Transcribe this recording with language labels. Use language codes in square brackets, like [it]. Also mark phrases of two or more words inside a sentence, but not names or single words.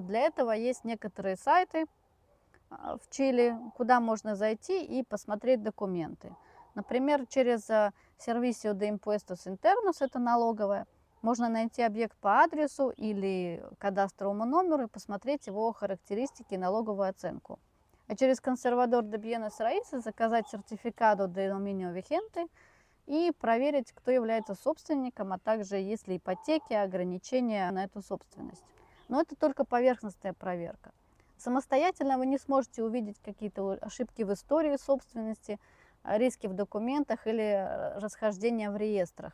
[ru] Для этого есть некоторые сайты в Чили, куда можно зайти и посмотреть документы. Например, через Servicio de Impuestos Internos, это налоговая, можно найти объект по адресу или кадастровому номеру и посмотреть его характеристики и налоговую оценку. А через Conservador de Bienes Raíces заказать [es] Certificado de Dominio Vigente [ru] и проверить, кто является собственником, а также есть ли ипотеки, ограничения на эту собственность. Но это только поверхностная проверка. Самостоятельно вы не сможете увидеть какие-то ошибки в истории собственности, риски в документах или расхождения в реестрах.